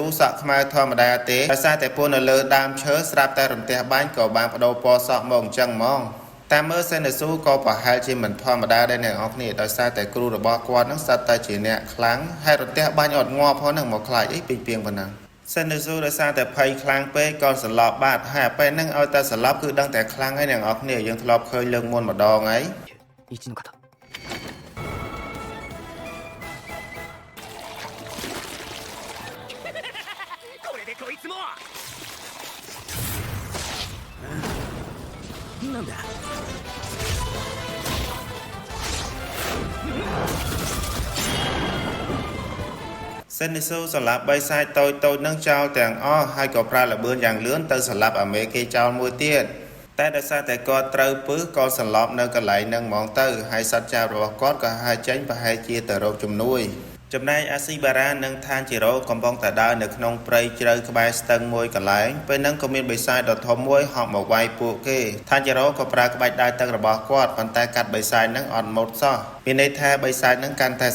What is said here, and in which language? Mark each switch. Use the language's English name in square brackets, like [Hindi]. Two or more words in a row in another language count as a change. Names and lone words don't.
[Khmer] សក់ខ្មៅធម្មតាទេដោយសារតែពន្ធនៅលើដើមឈើស្រាប់តែរន្ទះបាញ់ក៏បានបដូរពណ៌សក់មកអញ្ចឹងហ្មងតាមមើលសិនស៊ូក៏ប្រហែលជាមិនធម្មតាដែរអ្នកនរគ្នាដោយសារតែគ្រូរបស់គាត់នឹងស្អាតតែជាអ្នកខ្លាំងហើយរទះបាញ់អត់ងាប់ផងនឹងមកខ្លាចអីពេញពីងប៉ុណ្ណឹងសិនស៊ូដោយសារតែភ័យខ្លាំងពេកក៏សន្លប់បាត់ហើយពេលហ្នឹងឲ្យតែសន្លប់គឺដឹងតែខ្លាំងហើយអ្នកនរគ្នាយើងធ្លាប់ឃើញលើកមុនម្ដងហើយ [Japanese] これでこいつもなんだ [Khmer] សិនស៊ូសម្លាប់បិសាចតូចៗនឹងចោលទាំងអស់ហើយក៏ប្រើល្បឿនយ៉ាងលឿនទៅសម្លាប់អាមេគេចោលមួយទៀត តែដោយសារតែគាត់ត្រូវពឹសក៏សន្លប់នៅកន្លែងនឹងហ្មងទៅហើយសត្វចាបរបស់គាត់ក៏ហើរចេញប្រហែលជាទៅរកជំនួយចំណែកអាស៊ីបារ៉ានិងឋានជីរ៉ូកំពុងតែដើរនៅក្នុងព្រៃជ្រៅក្បែរស្ទឹងមួយកន្លែងពេលហ្នឹងក៏មានបិសាចដ៏ធំមួយហក់មកវាយពួកគេឋានជីរ៉ូក៏ប្រើក្បាច់ដើរទឹករបស់គាត់ប៉ុន្តែកាត់បិសាចហ្នឹងអត់មុតសោះមានន័យថាបិសាចហ្នឹងកាន់តែ